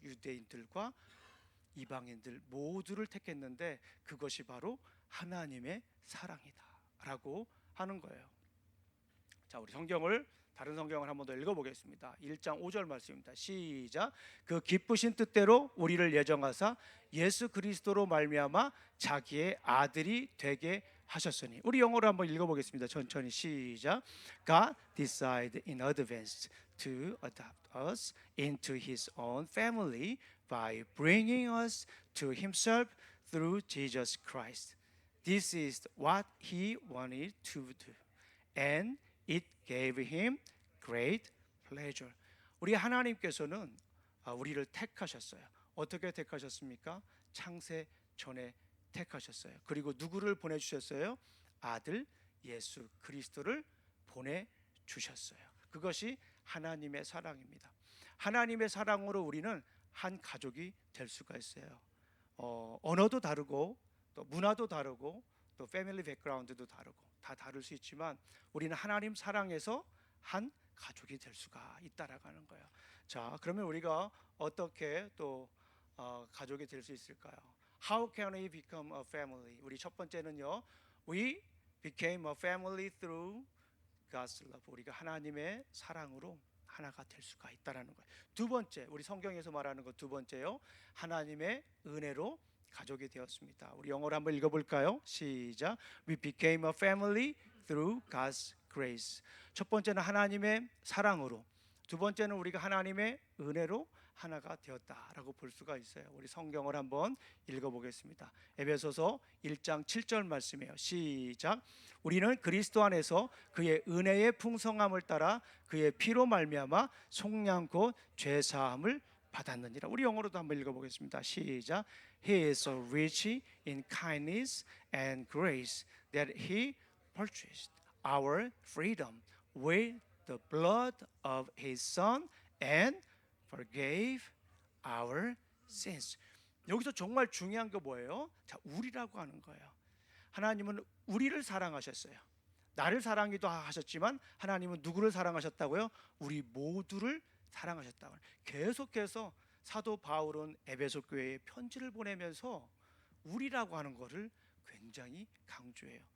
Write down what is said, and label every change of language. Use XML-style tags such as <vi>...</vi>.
<ko>유대인들과 이방인들 모두를 택했는데 그것이 바로 하나님의 사랑이다 라고 하는 거예요. 자, 우리 다른 성경을 한번 더 읽어보겠습니다. 1장 5절 말씀입니다. 시작. 그 기쁘신 뜻대로 우리를 예정하사 예수 그리스도로 말미암아 자기의 아들이 되게 하셨으니. 우리 영어로 한번 읽어보겠습니다. 천천히 시작.</ko> <en>God decided in advance to adopt us into His own family by bringing us to Himself through Jesus Christ. This is what He wanted to do, and it gave Him great pleasure.</en> <ko>우리 하나님께서는 우리를 택하셨어요. 어떻게 택하셨습니까? 창세 전에 택하셨어요. 그리고 누구를 보내주셨어요? 아들 예수 그리스도를 보내주셨어요. 그것이 하나님의 사랑입니다. 하나님의 사랑으로 우리는 한 가족이 될 수가 있어요. 언어도 다르고 또 문화도 다르고 또 패밀리 백그라운드도 다르고 다 다를 수 있지만 우리는 하나님 사랑에서 한 가족이 될 수가 있다라는 거예요. 자, 그러면 우리가 어떻게 또 가족이 될 수 있을까요?</ko> <en>How can we become a family?</en> <ko>우리 첫 번째는요,</ko> <en>we became a family through God's love.</en> <ko>우리가 하나님의 사랑으로 하나가 될 수가 있다라는 거예요. 두 번째, 우리 성경에서 말하는 것 두 번째요, 하나님의 은혜로 가족이 되었습니다. 우리 영어로 한번 읽어볼까요? 시작.</ko> <en>We became a family through God's grace.</en> <ko>첫 번째는 하나님의 사랑으로, 두 번째는 우리가 하나님의 은혜로 하나가 되었다라고 볼 수가 있어요. 우리 성경을 한번 읽어보겠습니다. 에베소서 1장 7절 말씀이에요. 시작. 우리는 그리스도 안에서 그의 은혜의 풍성함을 따라 그의 피로 말미암아 속량 곧 죄 사함을 받았느니라. 우리 영어로도 한번 읽어보겠습니다. 시작.</ko> <en>He is so rich in kindness and grace that He purchased our freedom with the blood of His Son and forgave our sins.</en> <ko>여기서 정말 중요한 게 뭐예요? 자, 우리라고 하는 거예요. 하나님은 우리를 사랑하셨어요. 나를 사랑기도 하셨지만 하나님은 누구를 사랑하셨다고요? 우리 모두를 사랑하셨다고. 계속해서 사도 바울은 에베소 교회에 편지를 보내면서 우리라고 하는 것을 굉장히 강조해요.</ko>